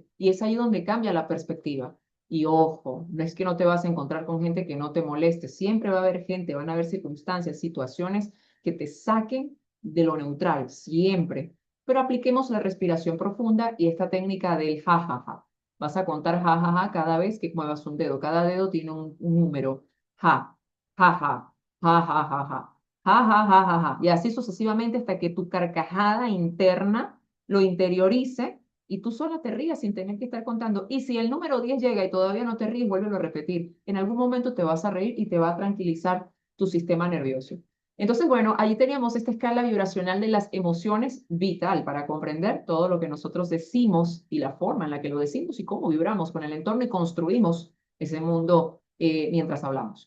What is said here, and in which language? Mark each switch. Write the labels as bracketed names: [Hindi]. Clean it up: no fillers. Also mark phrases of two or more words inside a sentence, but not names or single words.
[Spanish] Y es ahí donde cambia la perspectiva. Y ojo, no es que no te vas a encontrar con gente que no te moleste. Siempre va a haber gente, van a haber circunstancias, situaciones que te saquen de lo neutral, siempre. Pero apliquemos la respiración profunda y esta técnica del jajaja. Vas a contar jajaja cada vez que muevas un dedo. Cada dedo tiene un número. Ja, jaja, jajajaja. Ja, ja, ja, ja, ja. Y así sucesivamente hasta que tu carcajada interna lo interiorice y tú sola te rías sin tener que estar contando. Y si el número 10 llega y todavía no te ríes, vuélvelo a repetir. En algún momento te vas a reír y te va a tranquilizar tu sistema nervioso. Entonces, bueno, ahí teníamos esta escala vibracional de las emociones vital para comprender todo lo que nosotros decimos y la forma en la que lo decimos y cómo vibramos con el entorno y construimos ese mundo mientras hablamos.